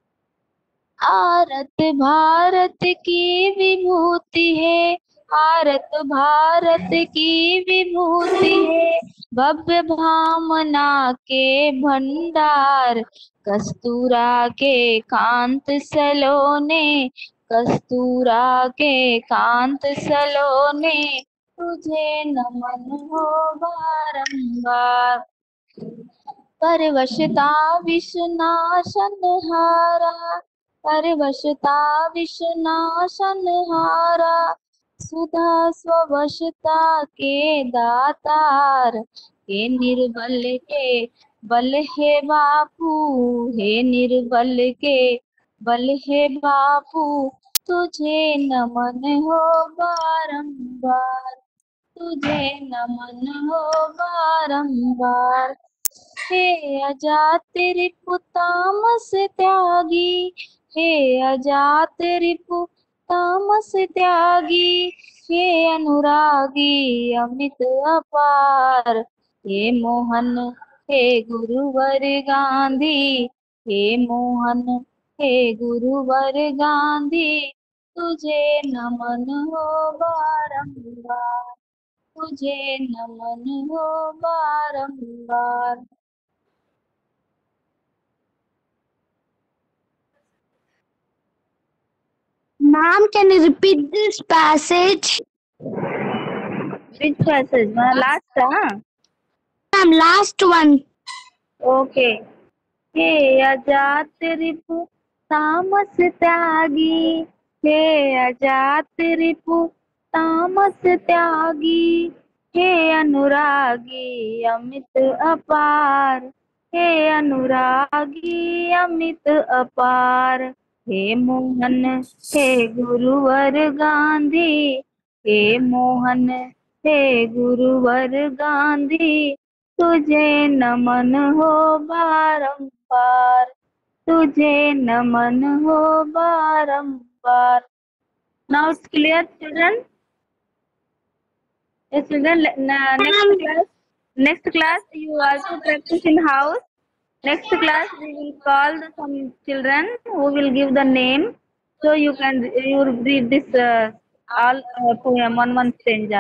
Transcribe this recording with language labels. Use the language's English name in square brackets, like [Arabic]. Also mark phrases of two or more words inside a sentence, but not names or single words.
[Hindi] आरत भारत की विभूति है, आरत भारत की विभूति है, भव्य भावना के भंडार, कस्तूरा के कांत सलोने, कस्तूरा के कांत सलोने, तुझे नमन हो बारंबार। परवशता विषनाशनहारा, परवशता विषनाशनहारा, सुधा स्ववशता के दातार, हे निर्बल के बल हे बापू, हे निर्बल के बल हे बापू, तुझे नमन हो बारंबार, तुझे नमन हो बारंबार। हे अजात रिपु तामस त्यागी, हे अजात रिपु तामस त्यागी, हे अनुरागी अमित अपार, हे मोहन हे गुरुवर गांधी, हे मोहन हे गुरुवर गांधी, तुझे नमन हो बारंबार, तुझे नमन हो बारंबार। [English] Ma'am, can you repeat this passage? Which passage? Last, huh? Ma'am, last one. Okay. [Hindi] हे अजात रिपु तामस त्यागी, हे अजात रिपु तामस त्यागी, हे अनुरागी अमित अपार, हे अनुरागी अमित अपार, हे मोहन हे गुरुवर गांधी, हे मोहन हे गुरुवर गांधी, तुझे नमन हो बारंबार, तुझे नमन हो बारंबार। [English] Now it's clear, children? Yes, children. Next class, you also practice in house. Next class, we will call some children who will give the name. So you read this all poem on one stanza.